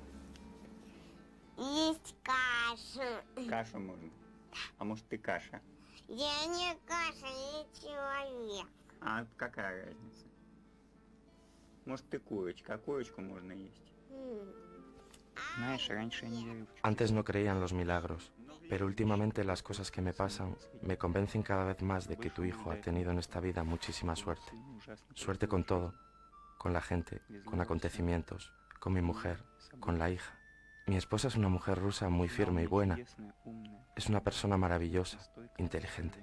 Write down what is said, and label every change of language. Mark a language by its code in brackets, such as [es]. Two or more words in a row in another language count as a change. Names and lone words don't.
[ru] Есть кашу. Кашу можно. А может ты каша? Я не каша, я человек. А какая разница? Может ты курочка, а курочку можно есть. Знаешь, раньше я не верил в [es] Antes no creía en los milagros, pero últimamente las cosas que me pasan me convencen cada vez más de que tu hijo ha tenido en esta vida muchísima suerte. Suerte con todo, con la gente, con acontecimientos, con mi mujer, con la hija. Mi esposa es una mujer rusa muy firme y buena. Es una persona maravillosa, inteligente.